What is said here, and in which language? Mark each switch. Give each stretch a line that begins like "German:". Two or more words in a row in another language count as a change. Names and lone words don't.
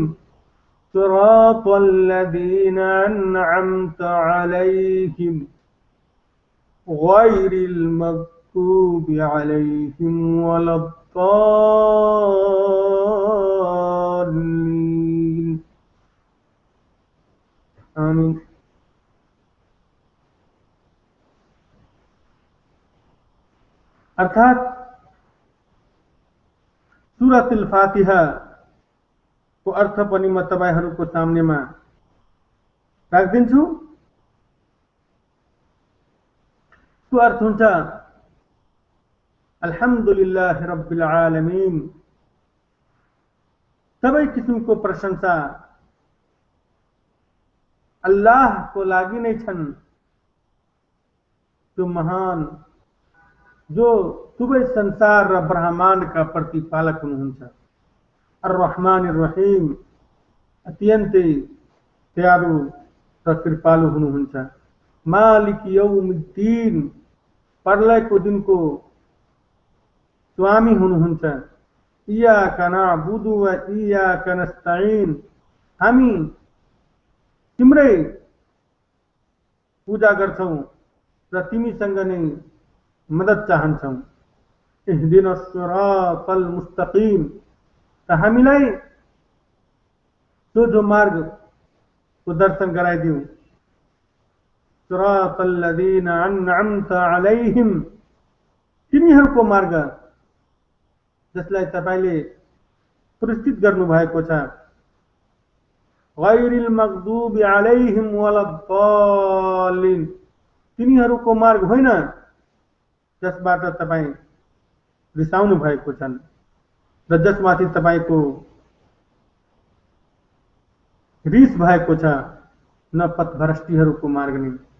Arabic: صراط الذين أنعمت عليهم غير المغضوب عليهم ولا الضالين.
Nepali: आमीन। अर्थात सूरतुल फातिहा को अर्थ पनि म तपाईहरुको सामनेमा राख्दिन्छु। त्यो अर्थ हुन्छ
Arabic: الحمد لله رب العالمين.
Nepali: सबै किसिमको प्रशंसा अल्लाहको लागि नै छन्। त्यो महान जो सबै संसार र ब्रह्माण्डका प्रतिपालक हुनुहुन्छ।
Arabic: الرحمن الرحيم
Nepali: अत्यन्तै दयालु र कृपालु हुनुहुन्छ।
Arabic: مالك يوم الدين
Nepali: प्रलयको दिनको स्वामी हुनुहुन्छ।
Arabic: إياك نعبد وإياك نستعين.
Nepali: हामी तिम्रै पूजा गर्छौं र तिमीसँग नै मद्दत चाहन्छौं।
Arabic: اهدنا الصراط المستقيم.
Nepali: त हामीलाई सोझो मार्गको दर्शन गराइदिऊ।
Arabic: صراط الذين أنعمت عليهم.
Nepali: तिनीहरूको मार्ग जसलाई तपाईले पुरस्कृत गर्नु भएको छ।
Arabic: غير المغضوب عليهم ولا الضالين,
Nepali: तिनीहरूको मार्ग होइन जसबाट तपाईं रिसाउनु भएको छन् र जसमाथि तपाईको रिस भएको छ, न पथभ्रष्टीहरूको मार्ग नै।